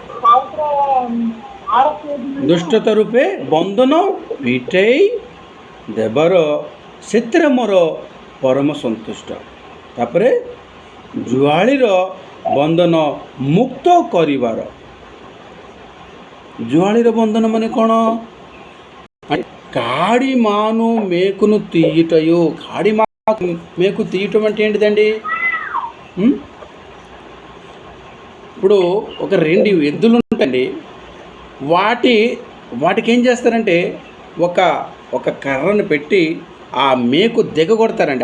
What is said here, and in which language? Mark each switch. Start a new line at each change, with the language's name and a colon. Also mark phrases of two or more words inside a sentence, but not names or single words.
Odia: ଦୁଷ୍ଟତା ରୂପେ ବନ୍ଧନ ପିଟାଇ ଦେବାର, ସେଥିରେ ମୋର ପରମ ସନ୍ତୁଷ୍ଟ। ତାପରେ ଜୁଆଳିର ବନ୍ଧନ ମୁକ୍ତ କରିବାର। ଜୁଆଳିର ବନ୍ଧନ ମାନେ କ'ଣ?
Telugu: కాడి మాను మేకును తీయటయు। కాడి మేకు తీయటం అంటే ఏంటిదండి? ఇప్పుడు ఒక 2 ఎద్దులు ఉంటాయండి, వాటికి ఏం చేస్తారంటే ఒక కర్రను పెట్టి ఆ మేకు దిగగొడతారండి।